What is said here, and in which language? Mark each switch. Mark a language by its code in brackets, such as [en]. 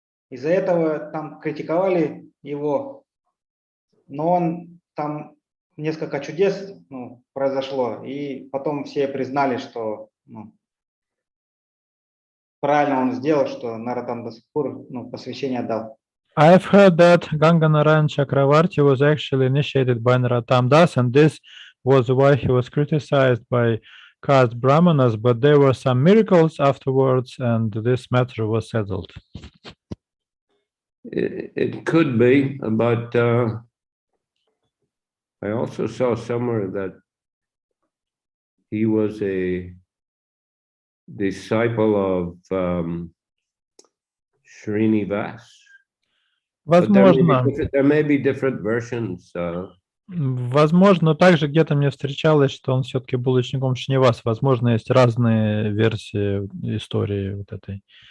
[ru] Из-за этого там критиковали его, но он там несколько чудес произошло, и потом все признали, что правильно он сделал, что Нароттама Даса Тхакура посвящение отдал. [en] I've heard that Ganganarayan Chakravarti was actually initiated by Narottama Das, and this was why he was criticized by caste brahmanas, but there were some miracles afterwards, and this matter was settled. It could be, but I also saw somewhere that he was a disciple of Srinivas. But there may be different versions. [ru] Возможно, также где-то мне встречалось, что он все-таки был учеником Шриниваса. Возможно, есть разные версии истории вот этой.